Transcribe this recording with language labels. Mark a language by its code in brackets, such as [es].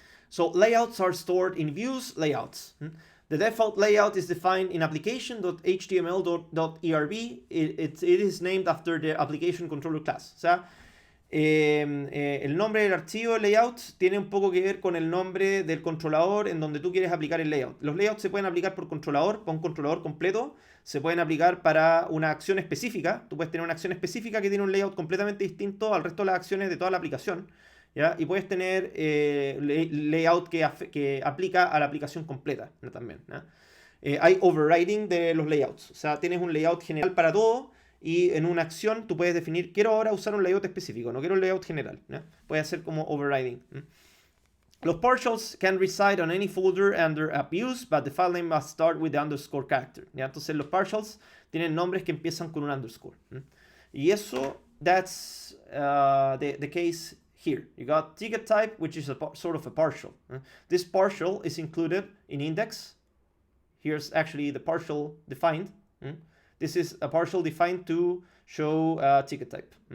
[en] So layouts are stored in views layouts. The default layout is defined in application.html.erb. It is named after the application controller class. [es] O sea, el nombre del archivo layout tiene un poco que ver con el nombre del controlador en donde tú quieres aplicar el layout. Los layouts se pueden aplicar por controlador, para un controlador completo. Se pueden aplicar para una acción específica. Tú puedes tener una acción específica que tiene un layout completamente distinto al resto de las acciones de toda la aplicación, ¿ya? Y puedes tener layout que aplica a la aplicación completa, ¿no? También, ¿no? Hay overriding de los layouts. O sea, tienes un layout general para todo, y en una acción tú puedes definir, quiero ahora usar un layout específico, no quiero un layout general, ¿no? Puede hacer como overriding, ¿no? [en] Los partials can reside on any folder under app views, but the file name must start with the underscore character, ¿ya? [es] Entonces los partials tienen nombres que empiezan con un underscore, ¿no? Y eso, [en] that's the case here. You got ticket type, which is sort of a partial. This partial is included in index. Here's actually the partial defined. This is a partial defined to show ticket type.